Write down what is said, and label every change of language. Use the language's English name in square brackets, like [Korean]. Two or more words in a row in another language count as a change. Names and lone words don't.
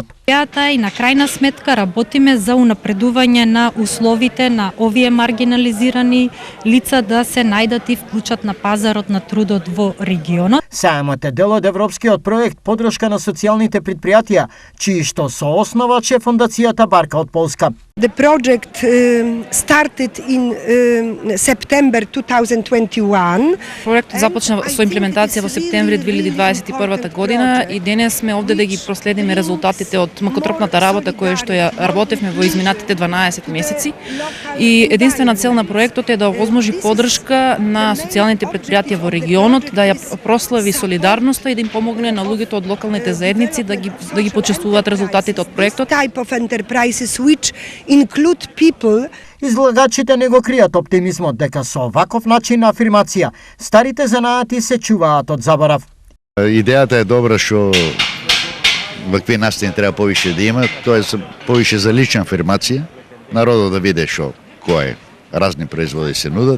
[Macedonian] И на крајна сметка работиме за унапредување на условите на овие маргинализирани лица да се најдат и вклучат на пазарот на трудот во регионот. Саемот е дел од европскиот проект поддршка на социјалните предпријатија, чии што соосновач е фондацијата Барка од Полска. [English] The project started in September 2021. [Macedonian] Проектот започна со имплементација во септември 2021 година и денес сме овде да ги проследиме резултатите од макотропната работа која што ја работевме во изминатите 12 месеци. И единствена цел на проектот е да овозможи поддршка на социјалните предпријатија во регионот, да ја прослави солидарноста и да им помогне на луѓето од локалните заедници да ги почествуваат резултатите од проектот. [English] Type of enterprises which include people. [Macedonian] Излагачите не го кријат оптимизмот дека со ваков начин на афирмација старите занаати се чуваат од заборав. Идејата е добра што вакви настани треба повише да има, тоа е повише за лична афирмација, народот да види што кои разни производи се нудат.